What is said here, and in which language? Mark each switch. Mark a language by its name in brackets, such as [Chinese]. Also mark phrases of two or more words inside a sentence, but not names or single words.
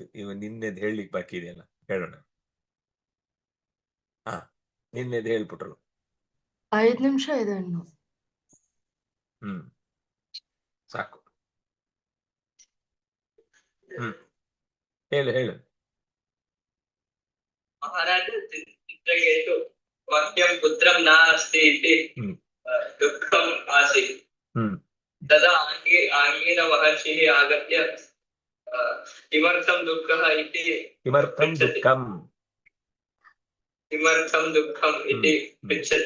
[Kannada] ನಿನ್ನೆದ್ ಹೇಳಲಿಕ್ಕೆ ಬಾಕಿ ಇದೆಯಲ್ಲ, ಹೇಳೋಣ. ಹಾ, ನಿನ್ನೆದ್ ಹೇಳ್ಬಿಟ್ರು. 5 ನಿಮಿಷ ಇದೆ ಇನ್ನು. ಸಾಕು. ಹೇಳು. [Sanskrit] चित्रकेतु मह्यं पुत्रं नास्ति इति हम्म, दुःखम् आसीत्। हम्म, तदा आङ्गीरमहर्षिः आगत्य किमर्थं दुःखः इति किमर्थं पृच्छति। दुःखम् किमर्थं दुःखम् इति पृच्छति।